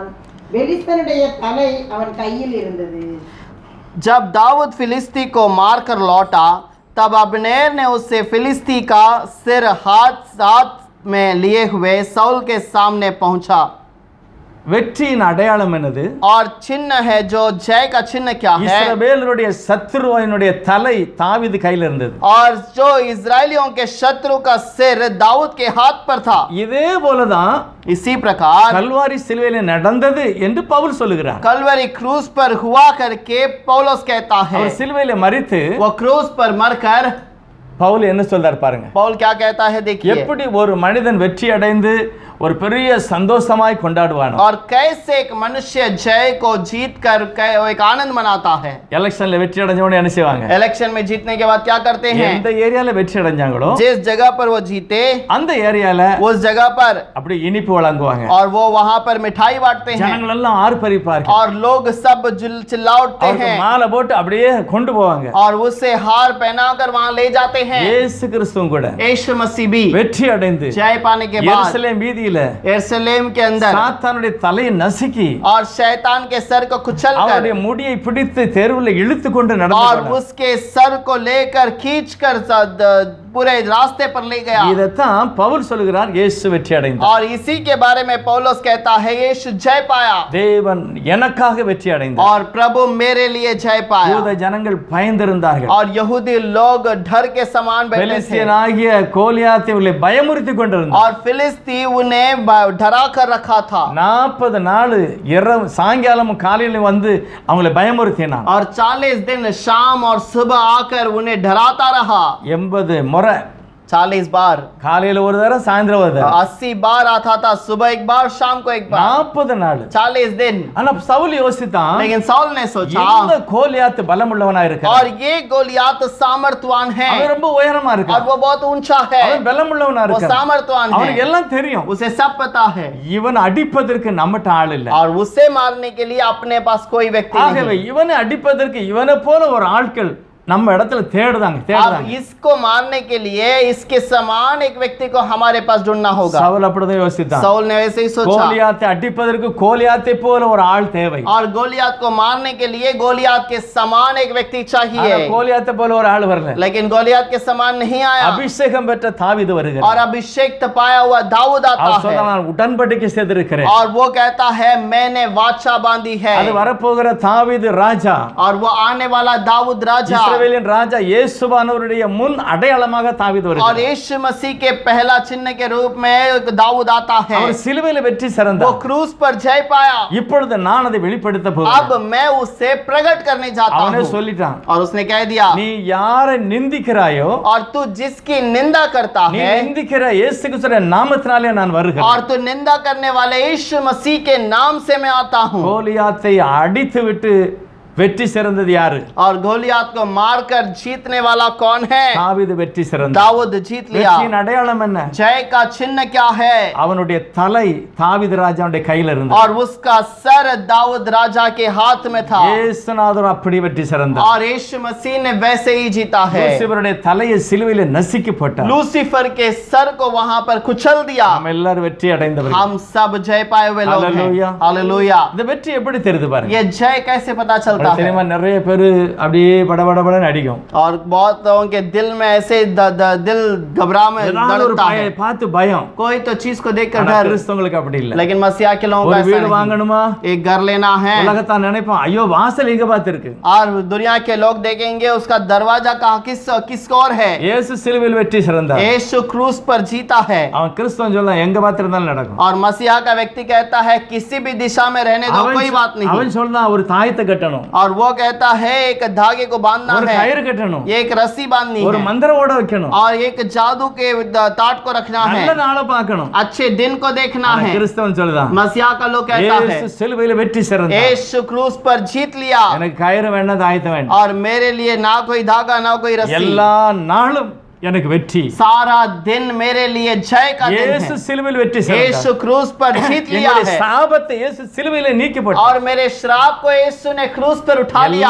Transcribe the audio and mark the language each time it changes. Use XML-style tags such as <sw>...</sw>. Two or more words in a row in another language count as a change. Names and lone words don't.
<ta>பெலிஸ்தனுடைய தலை அவன் கையில் இருந்தது.</ta> <hi>जब दाऊद फिलिस्ती को मारकर लौटा तब अब्नेर ने उससे फिलिस्ती का सिर हाथ में लिए हुए साउल के सामने पहुंचा।</hi> <ta>வெற்றியின் அடையாளம் என்னது?</ta> <hi>और चिन्ह है, जो जय का चिन्ह क्या है?</hi> <ta>இஸ்ரவேலருடைய சத்துருவினுடைய தலை தாவீது கையில் இருந்தது.</ta> <hi>और जो इजरायलियों के शत्रु का सिर दाऊद के हाथ पर था।</hi> <ta>இதே போலதான்</ta> <hi>इसी प्रकार</hi> <ta>கல்வாரி சிலுவையிலே நடந்தது என்று பவுல் சொல்லுகிறார்.</ta> <hi>कलवरी क्रूस पर हुआ करके पौलुस कहता है।</hi> <ta>அவர் சிலுவையிலே மரித்து</ta> <hi>वो क्रूस पर मरकर</hi> <ta>பவுல் என்ன சொல்றார் பாருங்க.</ta> <hi>पौल क्या कहता है, देखिए।</hi> <ta>எப்படி ஒரு மனிதன் வெற்றி அடைந்து ஒரு பெரிய சந்தோஷமாய் கொண்டாடுவானோ,</ta> <hi>और कैसे एक मनुष्य जय को जीत कर एक आनंद मनाता है।</hi> <ta>எலெக்ஷன்ல வெற்றி அடைஞ்சவனே என்ன செய்வாங்க?</ta> <hi>इलेक्शन में जीतने के बाद क्या करते हैं?</hi> <ta>எந்த ஏரியால வெற்றி அடைஞ்சாங்களோ</ta> <hi>जिस जगह पर वो जीते</hi> <ta>அந்த ஏரியால</ta> <hi>उस जगह पर</hi> <ta>அப்படி இனிப்பு வழங்குவாங்க.</ta> <hi>और वो वहां पर मिठाई बांटते हैं</hi> <ta>ஜனங்கள் எல்லாம் ஆர்ப்பரிப்பார்கள்.</ta> <hi>और लोग सब चिल्ला उठते</hi> <ta>அவருக்கு</ta> <hi>हैं</hi> <ta>மாலை போட்டு அப்படியே கொண்டு போவாங்க.</ta> <hi>और उससे हार पहनाकर वहां ले जाते हैं।</hi> <ta>இயேசு கிறிஸ்துவும் கூட</ta> <hi>यीशु मसीह भी</hi> <ta>வெற்றி அடைந்து</ta> <hi>जय पाने के बाद</hi> <ta>எருசலேம் வீதியில</ta> <hi>यरूशलेम के अंदर</hi> <ta>சாத்தானுடைய தலையை நசுக்கி</ta> <hi>और शैतान के सर को कुचलकर</hi> <ta>அவருடைய முடியை பிடித்து தெருவில் இழுத்து கொண்டு</ta> <hi>और</hi> <ta>நடந்தார்.</ta> <hi>उसके सर को लेकर खींचकर पूरे रास्ते पर ले गया।</hi> <ta>இதைத்தான் பவுல் சொல்லுகிறார், இயேசு வெற்றி அடைந்தார்.</ta> <hi>और इसी के बारे में पौलुस कहता है यीशु जय पाया</hi> <ta>தேவன் எனக்காக வெற்றி அடைந்தார்.</ta> <hi>और प्रभु मेरे लिए जय पाया।</hi> <ta>யூத ஜனங்கள் பயந்திருந்தார்கள்.</ta> <hi>और यहूदी लोग डर के समान बैठे थे</hi> <ta>பெலிஸ்தியனாகிய கோலியாத்தை உள்ளே பயமுறுத்தி கொண்டிருந்தார்.</ta> <hi>और फिलिस्ती उन्हें डरा कर रखा था</hi> <ta>40 நாள் இரவு சாயங்காலம் காலையில வந்து அவங்களை பயமுறுத்தினான்.</ta> <hi>और 40 दिन शाम और सुबह आकर उन्हें डराता रहा</hi> <ta>80 முறை,</ta> <hi>40 बार,</hi> <ta>காலையில ஒரு தடவை சாயந்தரம் ஒரு தடவை,</ta> <hi>80 बार आता था, सुबह एक बार शाम को एक बार,</hi> <ta>40 நாள்.</ta> <hi>40 दिन।</hi> <ta>ஆனா சவுல் யோசித்தான்,</ta> <hi>लेकिन साउल ने सोचा</hi> <ta>இந்த கோலியாத் பலமுள்ளவனா இருக்கான்,</ta> <hi>और ये गोलियात सामर्थवान है</hi> <ta>அவன் ரொம்ப உயரமா</ta> <hi>और</hi> <ta>இருக்கான்,</ta> <hi>वो बहुत ऊंचा है,</hi> <ta>அவன் பலமுள்ளவனா</ta> <hi>वो</hi> <ta>இருக்கான்,</ta> <hi>सामर्थवान</hi> <ta>அவனுக்கு</ta> <hi>है,</hi> <ta>எல்லாம் தெரியும்.</ta> <hi>उसे सब पता है</hi> <ta>இவன் அடிப்பதற்கு நம்மட்ட ஆள் இல்ல.</ta> <hi>और उसे मारने के लिए अपने पास कोई व्यक्ति</hi> <ta>ஆகவே</ta> <hi>नहीं।</hi> <ta>இவனை அடிப்பதற்கு இவனை போல ஒரு ஆட்கள் நம்ம இடத்துல தேடுதாங்க</ta> <hi>अब</hi> <ta>தேடுதாங்க.</ta> <hi>इसको मारने के लिए इसके समान एक व्यक्ति को हमारे पास ढूंढना होगा।</hi> <ta>சவுல் அப்படிதான் யோசித்தான்,</ta> <hi>साउल ने वैसे ही सोचा</hi> <ta>கோலியாத்தை அடிப்பதற்கு கோலியாத்தை போல ஒரு ஆள் தேவை.</ta> <hi>और गोलियात को मारने के लिए गोलियात के समान एक व्यक्ति</hi> <ta>ஆனா</ta> <hi>चाहिए,</hi> <ta>கோலியாத்தை போல ஒரு ஆள் வரல.</ta> <hi>लेकिन गोलियात के समान नहीं आया।</hi> <ta>அபிஷேகம் பெற்ற தாவீது வருகிறார்.</ta> <hi>और अभिषेक पाया हुआ दाऊद आता</hi> <ta>அவர்</ta> <hi>है</hi> <ta>சொன்னான், நான் உடன்படிக்கை செய்திருக்கிறேன்.</ta> <hi>और वो कहता है मैंने वाचा बांधी है।</hi> <ta>அது வரப்போகிற தாவீது ராஜா,</ta> <hi>और वो आने वाला दाऊद राजा</hi> <ta>இஸ்ரவேலின் ராஜா இயேசுவானவருடைய முன் அடையாளமாக தாவீது</ta> <hi>और</hi> <ta>வருகிறார்.</ta> <hi>यीशु मसीह के पहला चिन्ह के रूप में दाऊद आता है।</hi> <ta>அவர் சிலுவையில் வெற்றி</ta> <hi>वो</hi> <ta>சிறந்தார்.</ta> <hi>क्रूस पर जय पाया।</hi> <ta>இப்பொழுது நான் அதை வெளிப்படுத்த</ta> <hi>अब</hi> <ta>போகிறேன்.</ta> <hi>मैं उसे प्रकट करने जाता</hi> <ta>அவனே</ta> <hi>हूँ।</hi> <ta>சொல்லிட்டான்,</ta> <hi>और उसने कह दिया</hi> <ta>நீ யாரை நிந்திக்கிறாயோ,</ta> <hi>और तू जिसकी निंदा करता</hi> <ta>நீ</ta> <hi>है</hi> <ta>நிந்திக்கிற இயேசு கிறிஸ்துவின் நாமத்தினாலே நான்</ta> <hi>और</hi> <ta>வருகிறேன்.</ta> <hi>तू निंदा करने वाले यीशु मसीह के नाम से मैं आता हूँ।</hi> <ta>கோலியாத்தை அடித்து விட்டு வெற்றி சிறந்தது யாரு?</ta> <hi>और गोलियात को मारकर जीतने वाला कौन है?</hi> <ta>தாவீது வெற்றி சிறந்தார்.</ta> <hi>दाऊद जीत लिया।</hi> <ta>வெற்றியின் அடையாளம் என்ன?</ta> <hi>जय का चिन्ह क्या है?</hi> <ta>அவனுடைய தலை தாவீது ராஜாவுடைய கையில இருந்தது.</ta> <hi>और उसका सर दाऊद राजा के हाथ में था।</hi> <ta>இயேசுநாதர் அப்படி வெற்றி சிறந்தார்.</ta> <hi>और यीशु मसीह ने वैसे ही जीता है।</hi> <ta>லூசிபருடைய தலையை சிலுவையில நசுக்கி போட்டார்.</ta> <hi>लूसीफर के सर को वहां पर कुचल दिया।</hi> <ta>நாம் எல்லாரும் வெற்றி அடைந்தவர்கள்.</ta> <hi>हम सब जय पाए हुए लोग हैं। हालेलुया। हालेलुया।</hi> <ta>இந்த வெற்றி எப்படி தெரியுது பாருங்க.</ta> <hi>ये जय कैसे पता चलता है?</hi> <ta>தெரியுமா, நிறைய பேர் அப்படியே படபடபடன்னு அடிக்கும்.</ta> <hi>और बहुत लोगों के दिल में ऐसे दिल घबरा में</hi> <ta>ஏதாவது ஒரு</ta> <hi>दौड़ता है।</hi> <ta>பார்த்து பயம்.</ta> <hi>कोई तो चीज को देखकर</hi> <ta>ஆனா</ta> <hi>डर,</hi> <ta>கிறிஸ்தவங்களுக்கு அப்படி இல்ல.</ta> <hi>लेकिन मसीहा के लोगों</hi> <ta>ஒரு</ta> <hi>का ऐसा</hi> <ta>வீடு</ta> <hi>नहीं।</hi> <ta>வாங்கணுமா,</ta> <hi>एक घर लेना है</hi> <ta>உலகத்தான் நினைப்பான், ஐயோ வாசல் எங்க பார்த்து இருக்கு.</ta> <hi>और दुनिया के लोग देखेंगे उसका दरवाजा कहाँ किस ओर है।</hi> <ta>இயேசு சிலுவையில் வெற்றி சிறந்தார்.</ta> <hi>यीशु क्रूस पर जीता है।</hi> <ta>அவன் கிறிஸ்தவன் சொல்லலாம், எங்க பார்த்து இருந்தாலும் நடக்கும்.</ta> <hi>और मसीहा का व्यक्ति कहता है किसी भी दिशा में रहने दो, कोई बात नहीं।</hi> <ta>அவன் சொல்றான், ஒரு தாயத்தை கட்டணும்,</ta> <hi>और वो कहता है एक धागे को बांधना</hi> <ta>ஒரு</ta> <hi>है,</hi> <ta>கயிறு கட்டணும்,</ta> <hi>एक रस्सी बांधनी</hi> <ta>ஒரு</ta> <hi>है,</hi> <ta>மந்திர ஓட வைக்கணும்,</ta> <hi>और एक जादू के ताट को रखना है,</hi> <ta>நல்ல நாளை பார்க்கணும்.</ta> <hi>अच्छे दिन को देखना</hi> <ta>ஆனா</ta> <hi>है।</hi> <ta>கிறிஸ்தவன் சொல்லுதான்,</ta> <hi>मसीहा का लोग कहता है</hi> <ta>இயேசு சிலுவையில் வெற்றி சிறந்தார்.</ta> <hi>यीशु क्रूस पर जीत लिया।</hi> <ta>எனக்கு கயிறு வேண்டாம், தாயத்தை வேண்டாம்,</ta> <hi>और मेरे लिए ना कोई धागा ना कोई रस्सी,</hi> <ta>எல்லா நாளும் எனக்கு வெற்றி.</ta> <hi>सारा दिन मेरे लिए जय का दिन</hi> <ta>இயேசு</ta> <hi>है।</hi> <ta>சிலுவையில் வெற்றி</ta> <hi>यीशु</hi> <ta>சிறந்தார்.</ta> <hi>क्रूस पर जीत लिया</hi> <ta>என்னுடைய</ta> <hi>है।</hi> <ta>சாபத்தை இயேசு சிலுவையிலே நீக்கி போட்டார்.</ta> <hi>और मेरे श्राप को यीशु ने क्रूस पर उठा लिया</hi>